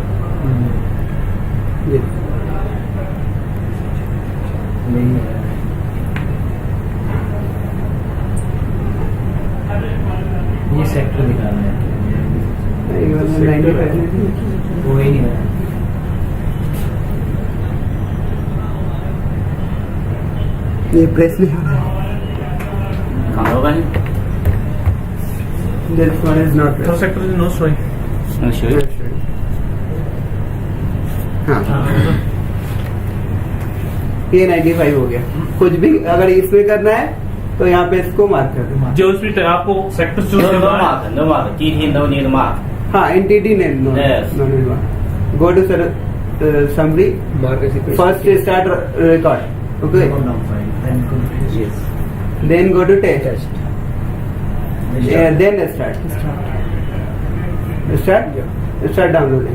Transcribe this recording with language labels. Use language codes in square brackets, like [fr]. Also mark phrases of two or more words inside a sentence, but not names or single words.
[hi] ये सेक्टर दिखा रहा है, नहीं 195 वो ही नहीं है। ये प्रेस नहीं हो रहा है। कहाँ होगा ये? [en] This one is not Third sector is no showing. Sure. [hi] हाँ, ये 95 हो गया। कुछ भी अगर इसमें करना है तो यहाँ पे इसको मार्क कर दो। जो भी आपको सेक्टर चूज करना है, [en] No mark. TT no need mark. [hi] हाँ, एनटीटी ने नो [en] Yes. go to summary first start record, ok, Yes. then go to test, then start downloading.